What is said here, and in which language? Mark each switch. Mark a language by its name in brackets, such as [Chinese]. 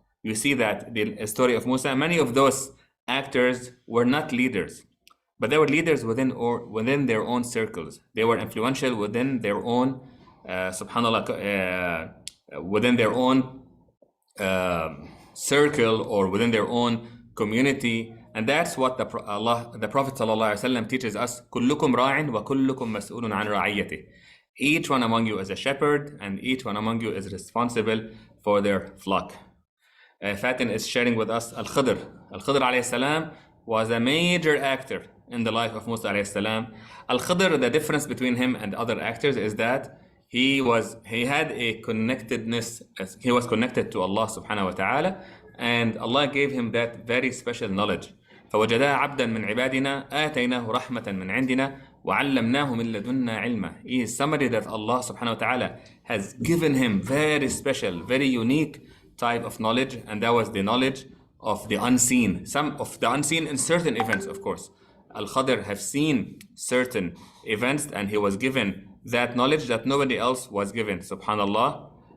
[English] You see that the story of Musa, many of those actors were not leaders, but they were leaders within their own circles. They were influential within their own, subhanallah, within their own circle or within their own community. And that's what the Prophet ﷺ teaches us. [Arabic] كلكم راع وكلكم مسؤول عن رعيته. [English] Each one among you is a shepherd, and each one among you is responsible for their flock. Fatin is sharing with us Al-Khidr. Al-Khidr alayhi salam was a major actor in the life of Musa alayhi salam. Al-Khidr, the difference between him and other actors is that he had a connectedness. He was connected to Allah subhanahu wa ta'ala, and Allah gave him that very special knowledge. [Arabic] فوجدا عبدا من عبادنا آتيناه رحمة من عندنا وعلمناه من لدنا علما. [English] He is somebody that Allah subhanahu wa ta'ala has given him very special, very unique type of knowledge, and that was the knowledge of the unseen. Some of the unseen in certain events, of course. Al-Khidr have seen certain events, and he was given that knowledge that nobody else was given, subhanallah.